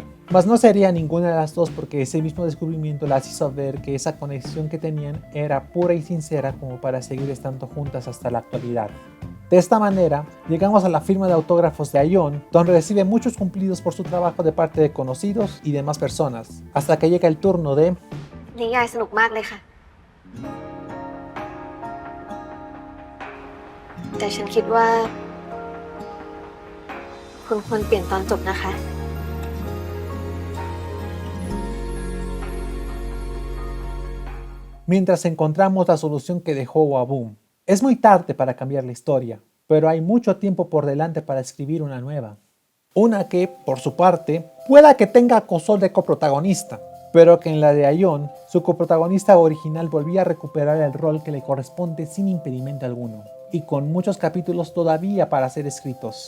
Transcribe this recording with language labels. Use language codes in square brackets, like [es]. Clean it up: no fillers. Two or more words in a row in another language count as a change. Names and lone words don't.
[es] Mas no sería ninguna de las dos porque ese mismo descubrimiento las hizo ver que esa conexión que tenían era pura y sincera como para seguir estando juntas hasta la actualidad. De esta manera, llegamos a la firma de autógrafos de Aion, donde recibe muchos cumplidos por su trabajo de parte de conocidos y demás personas, hasta que llega el turno de... [th] นิยายสนุกมากเลยค่ะ แต่ฉันคิดว่าคุณควรเปลี่ยนตอนจบนะคะ [es] Mientras encontramos la solución que dejó Wabum. Es muy tarde para cambiar la historia, pero hay mucho tiempo por delante para escribir una nueva. Una que, por su parte, pueda que tenga a Cosol de coprotagonista, pero que en la de Aion, su coprotagonista original volvía a recuperar el rol que le corresponde sin impedimento alguno, y con muchos capítulos todavía para ser escritos.